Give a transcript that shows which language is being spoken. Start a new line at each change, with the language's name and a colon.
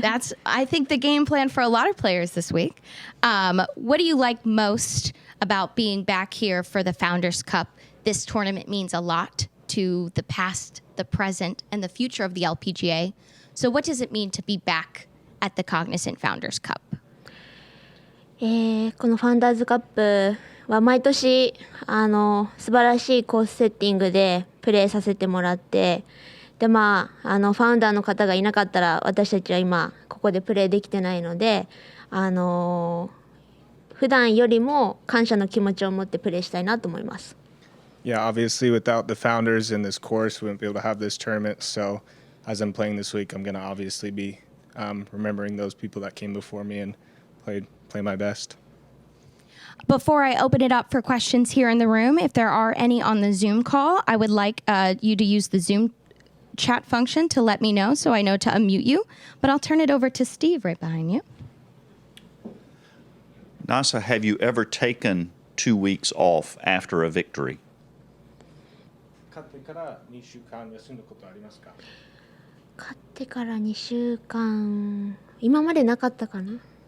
English: That's, I think, the game plan for a lot of players this week. What do you like most about being back here for the Founders Cup? This tournament means a lot to the past, the present, and the future of the LPGA. So what does it mean to be back at the Cognizant Founders Cup?
Japanese: このファンダーズカップは毎年素晴らしいコースセッティングでプレーさせてもらって、でファウンダーの方がいなかったら私たちは今ここでプレーできてないので、普段よりも感謝の気持ちを持ってプレーしたいなと思います。
English: Yeah, obviously without the founders in this course, we wouldn't be able to have this tournament. So as I'm playing this week, I'm going to obviously be remembering those people that came before me and play my best. Before I open it up for questions here in the room, if there are any on the Zoom call, I would like you to use the Zoom chat function to let me know so I know to unmute you. But I'll turn it over to Steve right behind you. Nasa, have you ever taken 2 weeks off after a victory?
Japanese: 勝ってから2週間休んだことありますか？勝ってから2週間今までなかったかな。